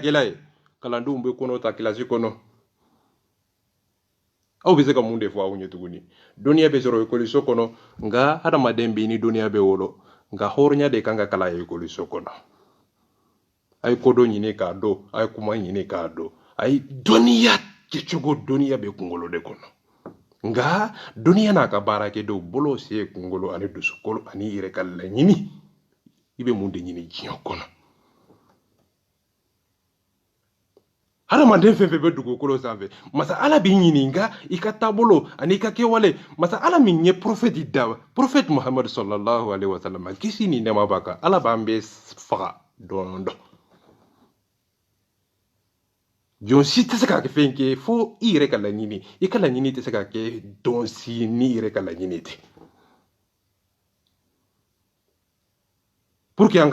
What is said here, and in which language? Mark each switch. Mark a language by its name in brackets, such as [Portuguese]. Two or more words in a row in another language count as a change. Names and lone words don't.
[Bambara] jɛnɛyakɛla ye kalandenw bɛ kɔnɔ ta kilasi kɔnɔ aw be se ka mun de fɔ aw ɲɛ tuguni dɔnniya bɛ sɔrɔ ekɔliso kɔnɔ nka hadamaden bɛ ni dɔnniya bɛ wolo nka hɔrɔnya de kan ka kala ekɔliso kɔnɔ a ye kodɔn ɲini k'a dɔn a ye kuma ɲini k'a dɔn a ye dɔnniya kɛcogo dɔnniya bɛ kunkolo de kɔnɔ nka dɔnniya n'a ka baarakɛdenw bolo se kunkolo ani dusukolo ani yɛrɛ ka laɲini i bɛ mun de ɲini diɲɛ kɔnɔ hadamaden fɛn fɛn bɛ dugukolo sanfɛ masa ala b'i ɲininka i ka taabolo ani i ka kɛwale masa ala min ye prophète da prophète muhammad [Arabic] صلى الله عليه وسلم [Bambara] kisi ni nɛɛma b'a kan ala b'an bɛ faga dɔɔnin dɔn jɔn si tɛ se ka fɛn kɛ fo i yɛrɛ ka laɲini i ka laɲini tɛ se ka kɛ dɔn si ni yɛrɛ ka laɲini tɛ [French] pour que [Bambara] an